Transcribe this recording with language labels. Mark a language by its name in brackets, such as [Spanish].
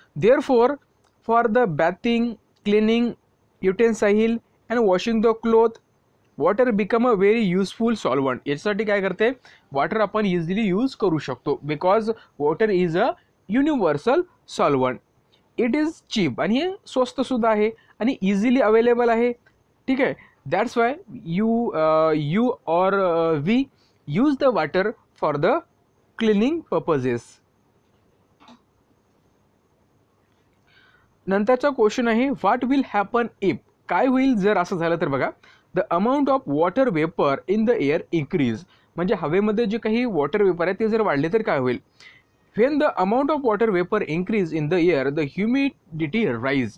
[English] Therefore for the bathing, cleaning utensil and washing the cloth water become a very useful solvent. [Marathi] याच्यासाठी काय करते, [English] Water आपण easily use करू शकतो, because water is a universal solvent. It is cheap, [Marathi] आणि हे स्वस्त सुद्धा आहे आणि इझिली अवेलेबल आहे, ठीक आहे। [English] That's why you or we use the water for the cleaning purposes. नंतरचा question आहे, what will happen if. [Marathi] काय होईल जर असं झालं तर बघा, [English] The amount of water vapour in the air increase. [Marathi] म्हणजे हवेमध्ये जे काही वॉटर वेपर आहे ते जर वाढले तर काय होईल, [English] When the amount of water vapour increase in the air the humidity rise.